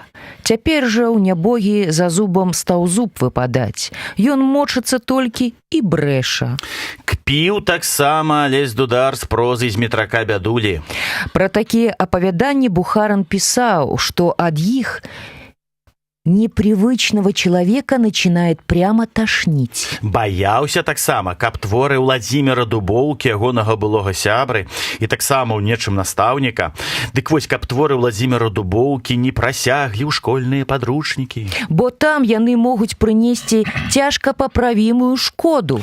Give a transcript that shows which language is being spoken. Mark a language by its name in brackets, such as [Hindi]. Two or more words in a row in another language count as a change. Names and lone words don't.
[Belarusian] Цяпер жа ў нябогі за зубам стаў зуб выпадаць. Ён мочыцца толькі і брэша. Кпіў таксама Алесь Дудар з прозай з метрака Бядулі. Пра такія апавяданні Бухарин пісаў, што ад іх [Russian] непривычного человека начинает прямо тошнить. [Belarusian] Баяўся таксама, каб творы Владзіміра Дубоўкі, ягонага былога сябры, і таксама ў нечым настаўніка. Дык вось, каб творы Владзіміра Дубоўкі не прасяглі ў школьныя падручнікі. Бо там яны могуць прынесці цяжка паправімую шкоду.